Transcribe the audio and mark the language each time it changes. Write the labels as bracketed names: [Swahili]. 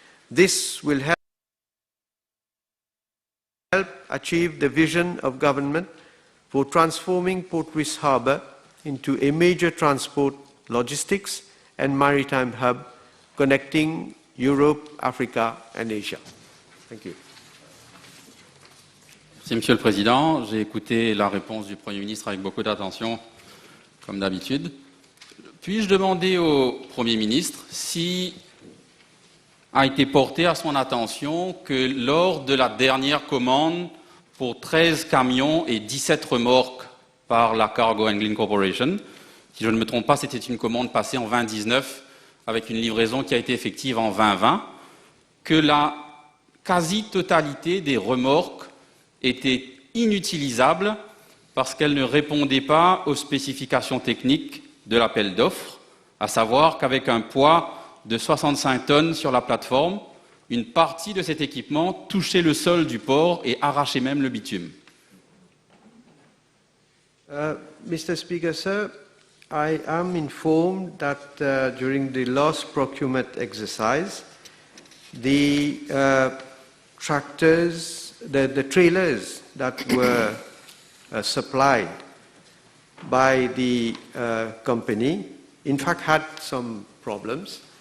[English] This will help achieve the vision of government for transforming Port Louis Harbour into a major transport, logistics and maritime hub connecting Europe, Africa and Asia. Thank you. [French] Merci, Monsieur le Président. J'ai écouté la réponse du Premier ministre avec beaucoup d'attention, comme d'habitude. Puis-je demander au Premier ministre si a été porté à son attention que lors de la dernière commande pour 13 camions et 17 remorques par la Cargo Handling Corporation, si je ne me trompe pas, c'était une commande passée en 2019 avec une livraison qui a été effective en 2020, que la quasi-totalité des remorques étaient inutilisables parce qu'elles ne répondaient pas aux spécifications techniques de l'appel d'offres, à savoir qu'avec un poids de 65 tonnes sur la plateforme, une partie de cet équipement touchait le sol du port et arrachait même le bitume. [English] Mr. Speaker, sir, I am informed that during the last procurement exercise, the tractors, the trailers that were supplied by the company, in fact, had some problems.